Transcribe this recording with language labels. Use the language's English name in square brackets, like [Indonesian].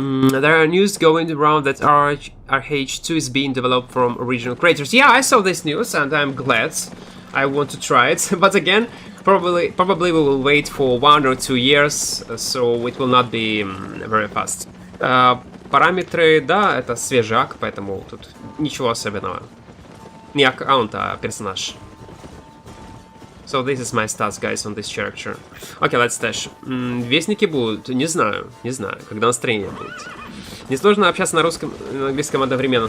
[English] There are news going around that RH2 is being developed from original creators. Yeah, I saw this news and I'm glad. I want to try it, but again, probably we will wait for 1 or 2 years, so it will not be very fast. [Russian] Параметры, да, это свежий ак, поэтому тут ничего особенного. Не аккаунт, а персонаж. [English] So this is my stats, guys, on this character. Okay, let's dash. [Russian] Вестники будут? Не знаю, когда настроение будет. Несложно общаться на русском и на английском одновременно.